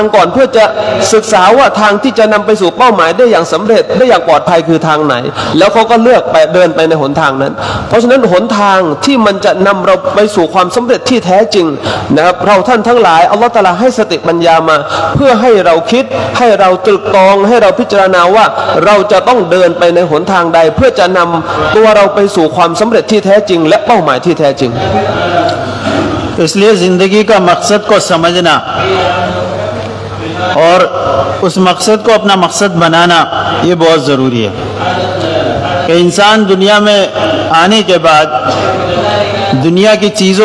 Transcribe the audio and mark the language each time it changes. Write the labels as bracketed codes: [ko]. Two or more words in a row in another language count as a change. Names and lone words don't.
[th] ก่อนเพื่อจะศึกษาว่าทางที่จะนำไปสู่เป้าหมายได้อย่างสำเร็จได้อย่างปลอดภัยคือทางไหนแล้วเขาก็เลือกไปเดินไปในหนทางนั้นเพราะฉะนั้นหนทางที่มันจะนำเราไปสู่ความสำเร็จที่แท้จริงนะครับเราท่านทั้งหลายอัลลอฮฺตะอาลาให้สติปัญญามาเพื่อให้เราคิดให้เราตรึกตรองให้เราพิจารณาว่าเราจะต้องเดินไปในหนทางใดเพื่อจะนำตัวเราไปสู่ความสำเร็จที่แท้จริงและเป้าหมายที่แท้จริง [hi] इसलिए ज़िंदगी का मकसद को समझना और उस मकसद को अपना मकसद बनाना ये बहुत ज़रूरी है कि इंसान दुनिया में आने के बाद दुनिया की चीज़ों